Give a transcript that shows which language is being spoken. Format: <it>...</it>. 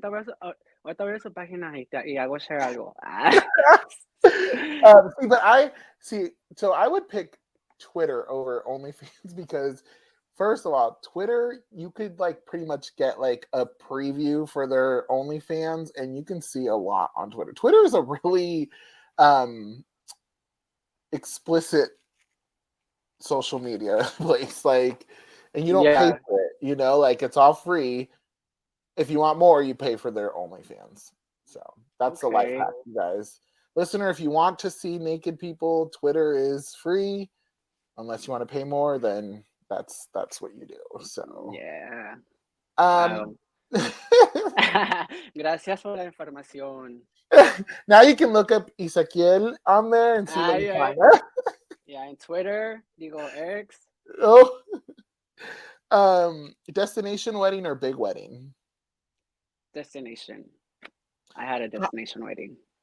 <es>ahorita voy a su página y hago share algo.</es> <en>See, but so I would pick Twitter over OnlyFans because first of all, Twitter, you could pretty much get a preview for their OnlyFans and you can see a lot on Twitter. Twitter is a really explicit social media place. And you don't pay Yeah, for it, it's all free. If you want more, you pay for their OnlyFans. So that's the life okay. hack, you guys. Listener, if you want to see naked people, Twitter is free. Unless you want to pay more, then that's what you do. So Yeah. um Wow.</en> <es>Gracias por la información.</es> <en>now you can look up Ezequiel on there and see what you Yeah, find.</en> <es>yeah, en Twitter, digo X,</es> <en>Oh. Destination wedding or big wedding? destination. I had a destination wedding.</en>